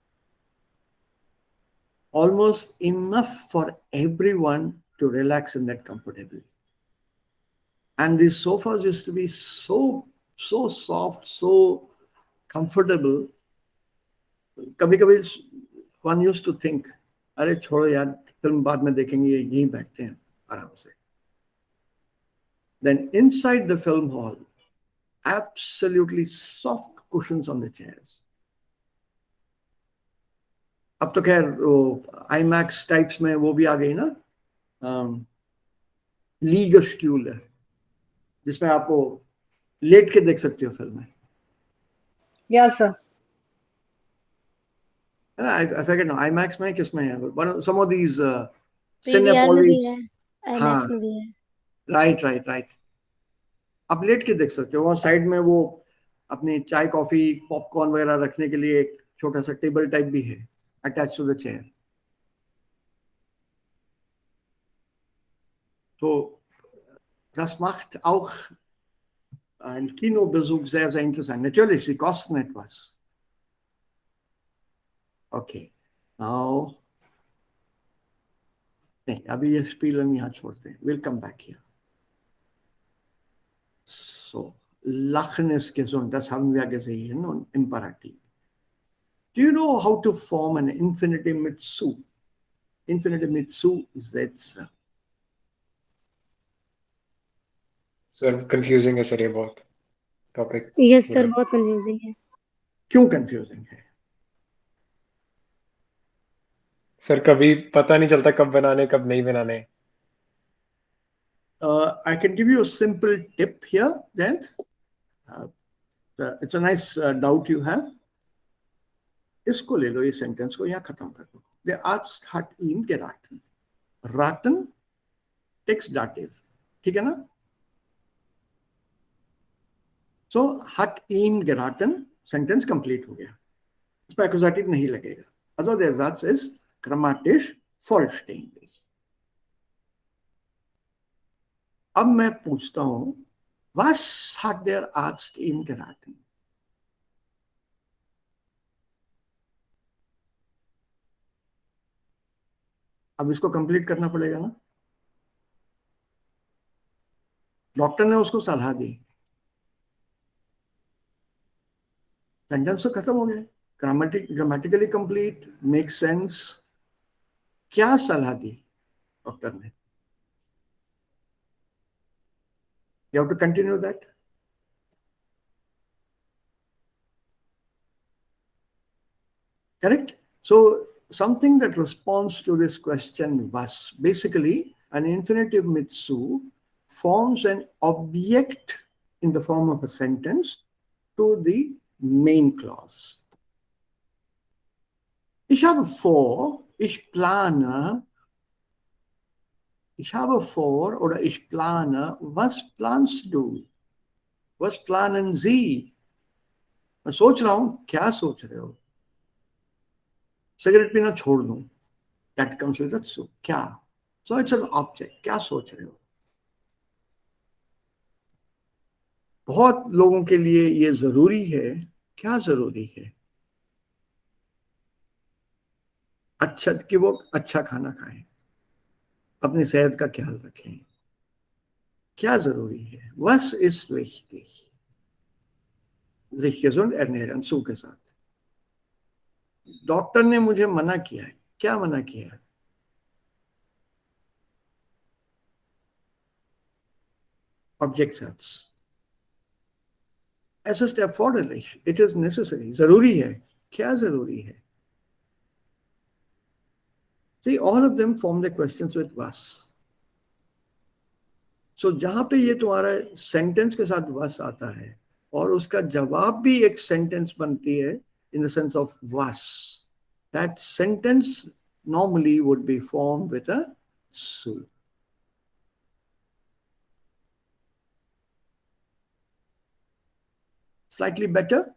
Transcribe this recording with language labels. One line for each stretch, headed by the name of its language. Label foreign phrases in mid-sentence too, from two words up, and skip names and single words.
English: Almost enough for everyone to relax in that comfortably. And these sofas used to be so soft, so comfortable. Kabhi one used to think,
Hindi: अरे छोड़ो यार, film बाद में देखेंगे, यहीं बैठते हैं आराम से.
English: Then inside the film hall, absolutely soft cushions on the chairs.
Hindi: अब तो खैर IMAX types में वो भी आ गई ना, Liegestühle, जिसमें आपको लेट के देख सकती हो फिल्में.
English: Yes, sir. I forget now. IMAX
Hindi: में किसमें है?
English: But some of these
Hindi: पीवीआर में भी Cinepolis. है, हाँ, आईमैक्स में भी है. राइट. आप लेट के देख सकते हो. वहाँ साइड में वो अपनी चाय कॉफी पॉपकॉर्न वगैरह रखने के लिए एक छोटा सा टेबल टाइप भी है
English: attach to the chair.
German: तो das macht auch ein Kinobesuch sehr, sehr interessant. Natürlich, sie kosten etwas.
English: Okay, now,
Hindi: नहीं, अभी ये Spiel हम यहाँ छोड़ते हैं.
English: We'll come back here. So,
German: Lachen ist gesund, das haben wir gesehen und Imperativ.
English: Do you know how to form an infinitive
German: mit zu? Infinitive mit zu Sätze.
Hindi: सर कंफ्यूजिंग है सर ये बहुत टॉपिक.
English: yes sir,
Hindi: बहुत कंफ्यूजिंग है. क्यों कंफ्यूजिंग है? सर कभी पता नहीं चलता कब बनाने कब नहीं बनाने.
English: I can give you a simple tip here then. It's a nice doubt you have.
Hindi: इसको ले लो, ये सेंटेंस को यहाँ खत्म कर दो.
German: Der Arzt hat ihm geraten. Raten, Text Dativ.
Hindi: ठीक है ना?
German: So, hat ihm geraten,
English: Sentence complete
Hindi: हो गया. इस पर Accusative नहीं लगेगा.
German: Also der Satz ist grammatisch vollständig.
Hindi: अब मैं पूछता हूं,
German: was hat der Arzt ihm geraten?
Hindi: अब इसको कंप्लीट करना पड़ेगा ना. डॉक्टर ने उसको सलाह दी. सेंटेंस तो खत्म हो गया.
English: grammatically complete, make sense.
Hindi: क्या सलाह दी डॉक्टर ने?
English: You have to continue that. Correct? So something that responds to this question was basically an infinitive mitsu forms an object in the form of a sentence to the main clause.
German: Ich habe vor, ich plane, ich habe vor oder ich plane, was planst du? Was planen Sie?
Hindi: मैं सोच रहा हूं, क्या सोच रहे हो? सिगरेट पीना छोड़ दूं.
English: That comes with that. So क्या? So it's an object.
Hindi: क्या सोच रहे हो? बहुत लोगों के लिए ये जरूरी है. क्या जरूरी है? अच्छा कि वो अच्छा खाना खाएं, अपनी सेहत का ख्याल रखें. क्या जरूरी है?
German: Was ist wichtig? Sich gesund ernähren, zugesagt.
Hindi: डॉक्टर ने मुझे मना किया है. क्या मना किया है?
German: Object Satz. Es ist erforderlich.
English: It is necessary.
Hindi: जरूरी है. क्या जरूरी है?
English: See, all of them form the questions with was.
Hindi: So जहां पे ये तुम्हारा सेंटेंस के साथ was आता है और उसका जवाब भी एक सेंटेंस बनती है
English: in the sense of was, that sentence normally would be formed with a su. Slightly better?